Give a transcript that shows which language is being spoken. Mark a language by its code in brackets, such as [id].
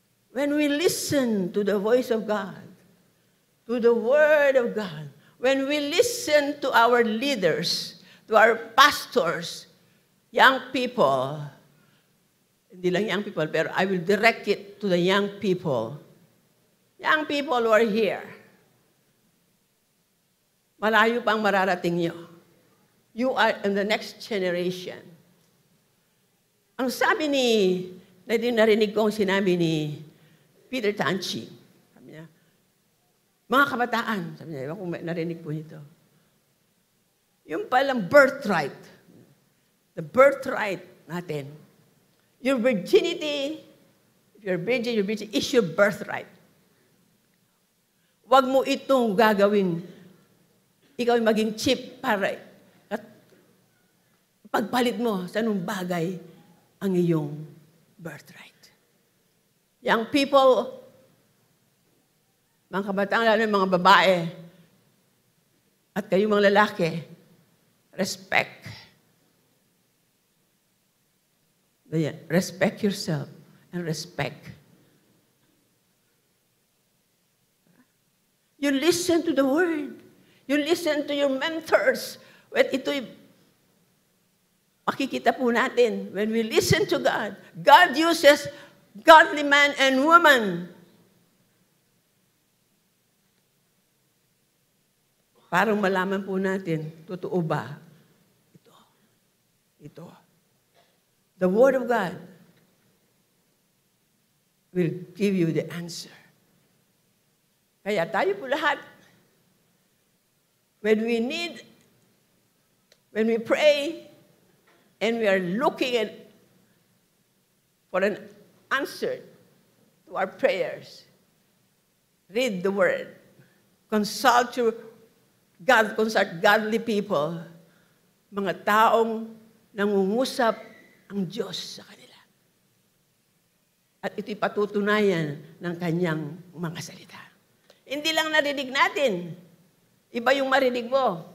[en] When we listen to the voice of God, to the Word of God, when we listen to our leaders, to our pastors, young people, [tl] hindi lang young people, pero [en] I will direct it to the young people. Young people who are here. [tl] Malayo pang mararating nyo. [en] You are in the next generation. [tl] Ang sabi narinig ko ang sinabi ni Peter Tanchi. Sabi niya, mga kabataan, sabi niya, kung narinig po nito, Yung palang birthright. The birthright natin. [en] Your virginity, if you're virgin, is your birthright. [tl] Huwag mo itong gagawin. Ikaw ay maging cheap para at pagpalit mo sa anong bagay ang iyong birthright. [en] Young people, [tl] mga kabataan, lalo yung mga babae, at kayo mga lalaki, respect. [en] Respect yourself and respect. You listen to the word. You listen to your mentors. When [tl] ito'y makikita po natin, [en] when we listen to God, God uses godly man and woman [tl] para malaman po natin, totoo ba? Ito. [en] The Word of God will give you the answer. [tl] Kaya tayo po lahat, [en] when we pray, and we are looking for an answer to our prayers, read the Word. Consult godly people, [tl] mga taong nangungusap ang Diyos sa kanila. At ito'y patutunayan ng kanyang mga salita. Hindi lang narinig natin. Iba yung marinig mo.